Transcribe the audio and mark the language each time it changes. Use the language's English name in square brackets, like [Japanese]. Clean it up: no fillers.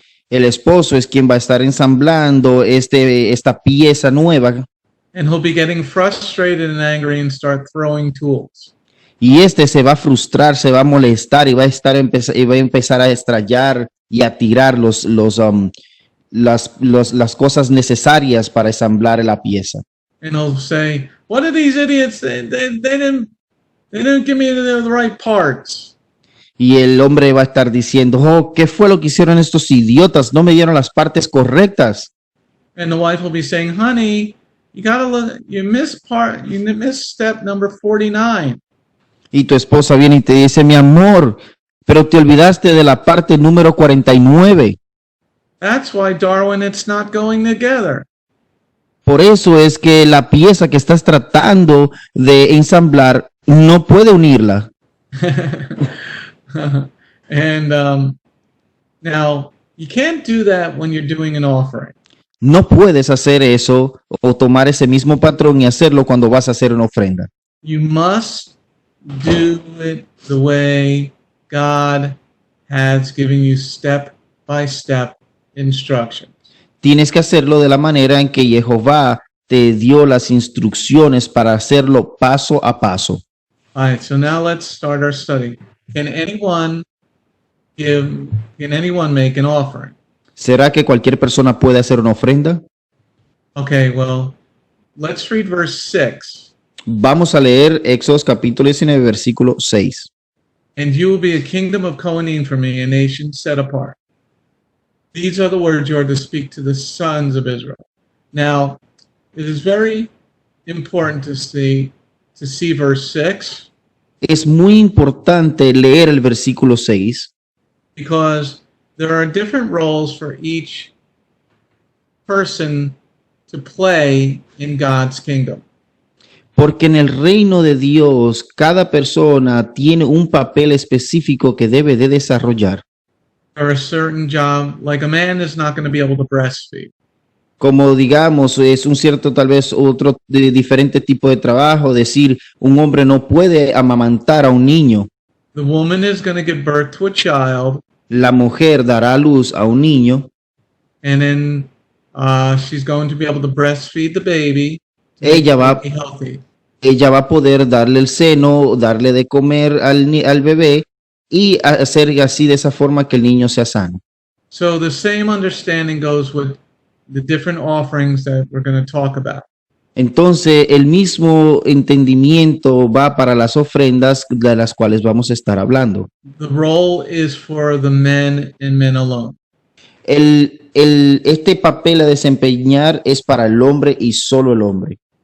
[Spanish] El esposo es quien va a estar ensamblando esta pieza nueva, [English] And he'll be getting frustrated and angry and start throwing tools. [Spanish] y se va a frustrar, se va a molestar y va a empezar a estrellar y a tirar las cosas necesarias para ensamblar la pieza. [English] And he'll say, "What are these idiots? They didn't give me the right parts." [Spanish] Y el hombre va a estar diciendo, oh, ¿qué fue lo que hicieron estos idiotas? No me dieron las partes correctas. [English] And the wife will be saying, "Honey, you missed step number 49." [Spanish] Y tu esposa viene y te dice, mi amor, pero te olvidaste de la parte número 49. [English] That's why, Darwin, it's not going together. [Spanish] Por eso es que la pieza que estás tratando de ensamblar no puede unirla. [English] And now, you can't do that when you're doing an offering. [Spanish] No puedes hacer eso o tomar ese mismo patrón y hacerlo cuando vas a hacer una ofrenda. [English] You must do it the way God has given you step-by-step instructions. [Spanish] Tienes que hacerlo de la manera en que Jehová te dio las instrucciones para hacerlo paso a paso. [English] All right, so now let's start our study. Can anyone make an offering? [Spanish] ¿Será que cualquier persona puede hacer una ofrenda? [English] Okay, well, let's read verse 6. [Spanish] Vamos a leer Éxodos capítulo 19, versículo 6. [English] And you will be a kingdom of Kohanim for me, a nation set apart. These are the words you are to speak to the sons of Israel. Now, it is very important to see verse 6. [Spanish] Es muy importante leer el versículo 6 [English] because there are different roles for each person to play in God's kingdom. [Spanish] porque en el reino de Dios cada persona tiene un papel específico que debe de desarrollar. [English] Or a certain job, like a man is not going to be able to breastfeed. [Spanish] Como digamos, es un cierto tal vez otro diferente tipo de trabajo, decir, un hombre no puede amamantar a un niño. [English] The woman is going to give birth to a child. [Spanish] La mujer dará a luz a un niño. [English] And then she's going to be able to breastfeed the baby [Spanish] ella va, [English] be healthy. [Spanish] ella va a poder darle el seno, darle de comer al bebé y hacer así de esa forma que el niño sea sano. [English] So the same understanding goes with the different offerings that we're going to talk about. [Spanish] Entonces, el mismo entendimiento va para las ofrendas de las cuales vamos a estar hablando. [English] The role is for the men and men alone. [Spanish] Este papel a desempeñar es para el hombre y solo el hombre.